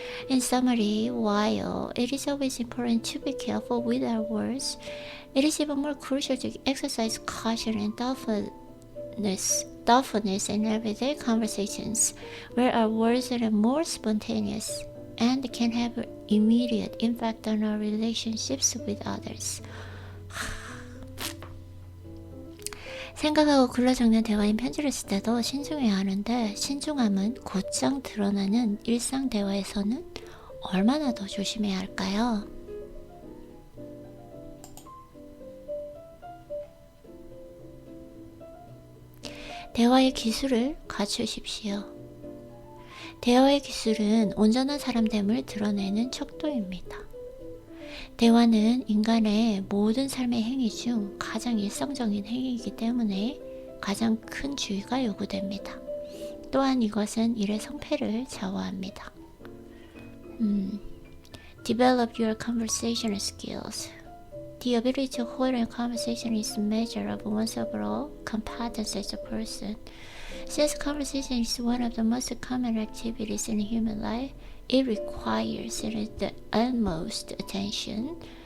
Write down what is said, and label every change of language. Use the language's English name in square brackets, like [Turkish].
[English] In summary, while it is always important to be careful with our words, it is even more crucial to exercise caution and thoughtfulness in everyday conversations, where our words are more spontaneous and can have an immediate impact on our relationships with others. [Korean] 생각하고 글로 적는 대화인 편지를 쓸 때도 신중해야 하는데 신중함은 곧장 드러나는 일상 대화에서는 얼마나 더 조심해야 할까요? 대화의 기술을 갖추십시오. 대화의 기술은 온전한 사람됨을 드러내는 척도입니다. 대화는 인간의 모든 삶의 행위 중 가장 일상적인 행위이기 때문에 가장 큰 주의가 요구됩니다. 또한 이것은 일의 성패를 좌우합니다. [English] Develop your conversational skills. The ability to hold a conversation is a measure of one's overall competence as a person. Since conversation is one of the most common activities in human life, it requires the utmost attention.